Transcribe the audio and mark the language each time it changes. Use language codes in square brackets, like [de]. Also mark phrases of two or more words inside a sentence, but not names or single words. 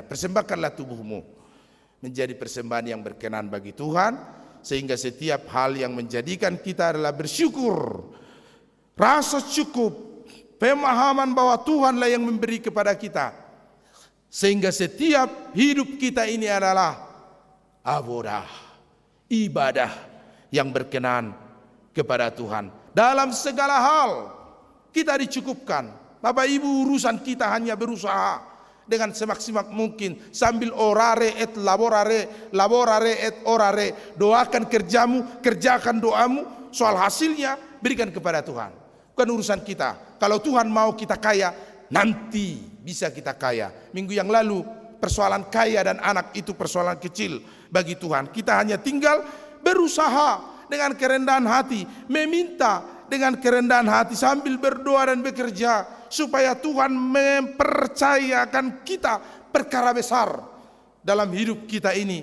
[id] Persembahkanlah tubuhmu menjadi persembahan yang berkenan bagi Tuhan, sehingga setiap hal yang menjadikan kita adalah bersyukur, rasa cukup, pemahaman bahwa Tuhanlah yang memberi kepada kita, sehingga setiap hidup kita ini adalah abodah, ibadah yang berkenan kepada Tuhan. Dalam segala hal kita dicukupkan. Bapak Ibu, urusan kita hanya berusaha dengan semaksimal mungkin sambil [la] orare et laborare, laborare et orare. [id] Doakan kerjamu, kerjakan doamu, soal hasilnya berikan kepada Tuhan. Bukan urusan kita. Kalau Tuhan mau kita kaya, nanti bisa kita kaya. Minggu yang lalu persoalan kaya dan anak itu persoalan kecil bagi Tuhan. Kita hanya tinggal berusaha dengan kerendahan hati, meminta dengan kerendahan hati sambil berdoa dan bekerja, supaya Tuhan mempercayakan kita perkara besar dalam hidup kita ini.